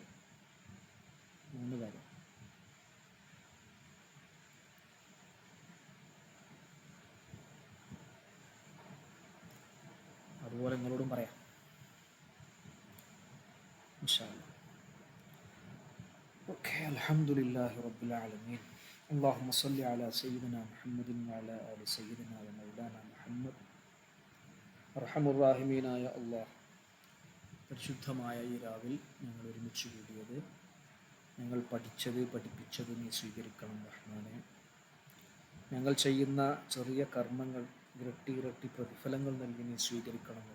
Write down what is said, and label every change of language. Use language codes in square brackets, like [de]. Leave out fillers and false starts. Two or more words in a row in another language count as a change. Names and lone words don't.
[ml] 3 കാര്യം. അതുപോലെ നിങ്ങളോടും പറയാം [ar] إن شاء الله. ഓക്കെ, الحمد لله رب العالمين. اللهم صل على سيدنا محمد وعلى آل سيدنا ومولانا محمد. [ml] അർഹമുർ-റഹീമീനായ അല്ലാഹ്, പരിശുദ്ധമായ ഈ രാവിൽ ഞങ്ങൾ ഒരുമിച്ച് കൂടിയത് ഞങ്ങൾ പഠിച്ചത് പഠിപ്പിച്ചത് നീ സ്വീകരിക്കണം റഹ്മാനെ. ഞങ്ങൾ ചെയ്യുന്ന ചെറിയ കർമ്മങ്ങൾ ഇരട്ടി ഇരട്ടി പ്രതിഫലങ്ങൾ നൽകി നീ സ്വീകരിക്കണമല്ല.